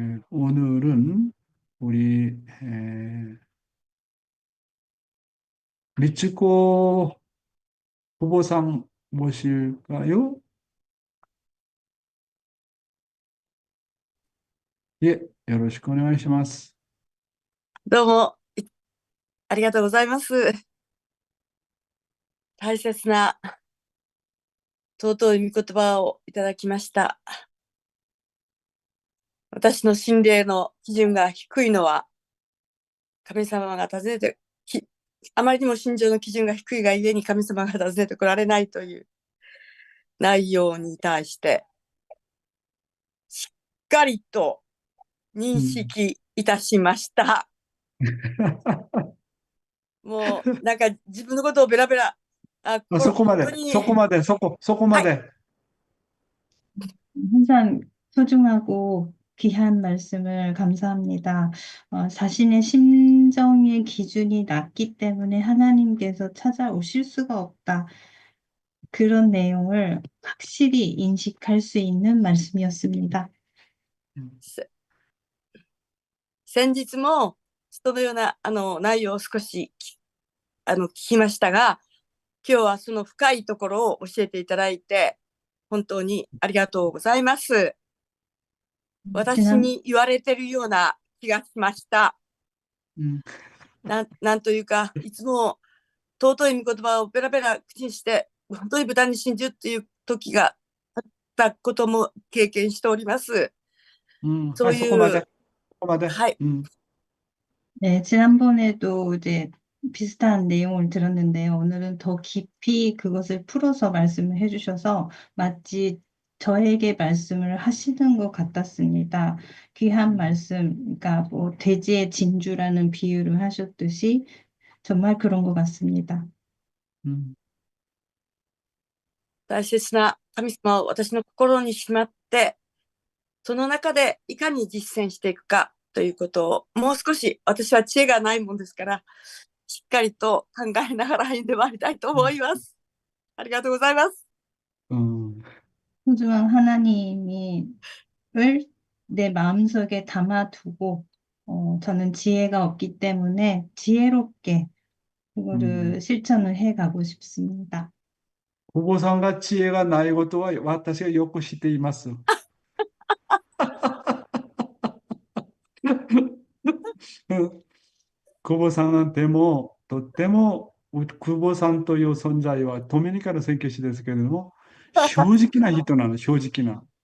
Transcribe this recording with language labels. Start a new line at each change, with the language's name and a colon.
Korean: 오늘은 우리 미츠코 후보상 모실까요?
Japanese: 예, よろしくお願いします。どうも、ありがとうございます。大切な尊い御言葉をいただきました。私の心霊の基準が低いのは、神様が尋ねてあまりにも心情の基準が低いがゆえに神様が訪ねてこられないという内容に対して、しっかりと認識いたしました。もう、なんか自分のことをベラベラ、そこまで、本当に、そこまで、そこまで。
Korean: 항상 소중하고 귀한 말씀을 감사합니다. 자신의 심정의 기준이 낮기 때문에 하나님께서 찾아오실 수가 없다. 그런 내용을 확실히 인식할 수 있는 말씀이었습니다.
Japanese: 先日もそのような内容を少し聞きましたが、今日はその深いところを教えていただいて、本当にありがとうございます。私
Korean: 지난
Japanese: に言われてるような気がしました。うんなんというか、いつも尊い御言葉をベラベラ口にして、本当に豚に真珠っていう時があったことも経験しております。そはい、ういそこまで、う、そこまで。はい、
Korean: 네, 지난번에도 이제 비슷한 내용을 들었는데요. 오늘은 더 깊이 그것을 풀어서 말씀을 해주셔서 마치 저에게 말씀을 하시는 것 같았습니다. 귀한 말씀, 그러니까 뭐 돼지의 진주라는 비유를 하셨듯이 정말 그런 것 같습니다.
Japanese: 大切な神様を私の心にしまって、その中でいかに実践していくかということを、もう少し私は知恵がないもんですから、しっかりと考えながら歩んでまいりたいと思います。ありがとうございます。
Korean: 소중한 하나님이 을 내 마음속에 담아두고 저는 지혜가 없기 때문에 지혜롭게 그거를 실천을 해가고 싶습니다.
Japanese: お坊さんが知恵がないことは私がよく知っています。久保さんでも、とっても、久保さんという存在はドミニカの宣教師ですけれども、正直な人なの、正直な。